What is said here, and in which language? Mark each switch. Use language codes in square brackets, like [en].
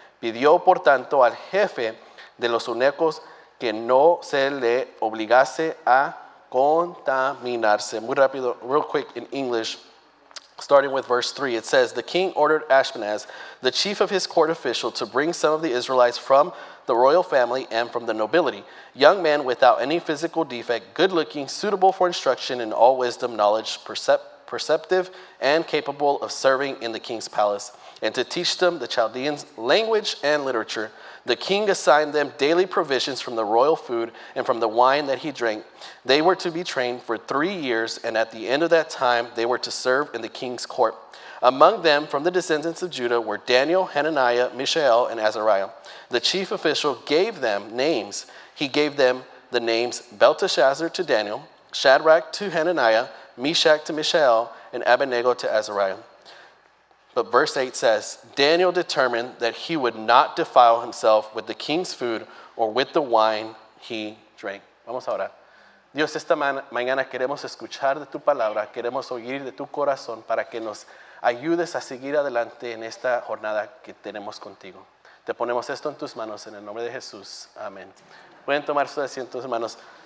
[es] Pidió por tanto al jefe de los eunucos que no se le obligase a contaminarse. Muy rápido, [en] real quick in English. Starting with verse 3, it says, the king ordered Ashpenaz, the chief of his court official, to bring some of the Israelites from the royal family and from the nobility, young men without any physical defect, good-looking, suitable for instruction in all wisdom, knowledge, perceptive, and capable of serving in the king's palace, and to teach them the Chaldeans' language and literature. The king assigned them daily provisions from the royal food and from the wine that he drank. They were to be trained for 3 years, and at the end of that time they were to serve in the king's court. Among them, from the descendants of Judah, were Daniel, Hananiah, Mishael, and Azariah. The chief official gave them names. He gave them the names Belteshazzar to Daniel, Shadrach to Hananiah, Meshach to Mishael, and Abednego to Azariah. But verse 8 says, Daniel determined that he would not defile himself with the king's food or with the wine he drank. [es] Vamos a orar. Dios, esta mañana queremos escuchar de tu palabra, queremos oír de tu corazón para que nos ayudes a seguir adelante en esta jornada que tenemos contigo. Te ponemos esto en tus manos en el nombre de Jesús. Amén. Pueden tomar sus asientos, hermanos.